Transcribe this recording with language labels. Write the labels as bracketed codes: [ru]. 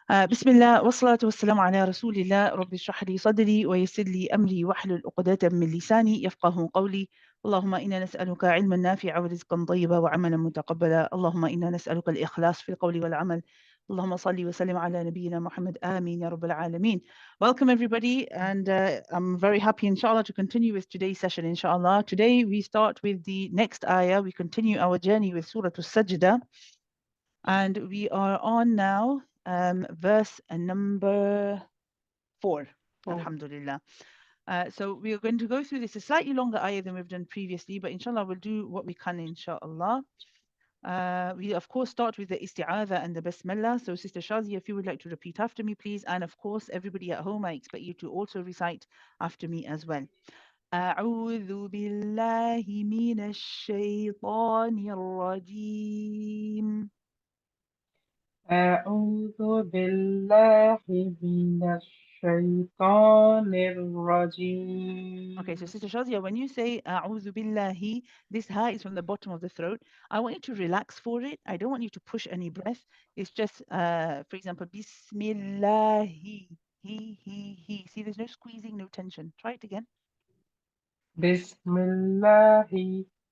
[ar] بسم الله والصلاة والسلام على رسول الله. رب اشرح لي صدري ويسر لي أمري واحلل عقدة من لساني يفقه قولي. اللهم إنا نسألك علما نافعا ورزقا طيبا وعملا متقبلا. اللهم إنا نسألك الإخلاص في القول والعمل. اللهم صل وسلم على نبينا Muhammad. آمين يا رب العالمين. [en] Welcome everybody, and I'm very happy inshallah to continue with today's session inshallah. Today we start with the next ayah. We continue our journey with Surah As-Sajdah, and we are on now verse number 4. Alhamdulillah. So we are going to go through this a slightly longer ayah than we've done previously, but inshallah we'll do what we can inshallah. We of course start with the isti'adha and the basmallah. So Sister Shazia, if you would like to repeat after me please, and of course everybody at home, I expect you to also recite after me as well. [ar] أعوذ بالله من الشيطان الرجيم. أعوذ بالله من الشيطان الرجيم. [en] Okay, so Sister Shazia, when you say A'udhu Billahi, this ha is from the bottom of the throat. I want you to relax for it. I don't want you to push any breath. It's just, for example, Bismillahi, he. See, there's no squeezing, no tension. Try it again. [ar] Bismillahi.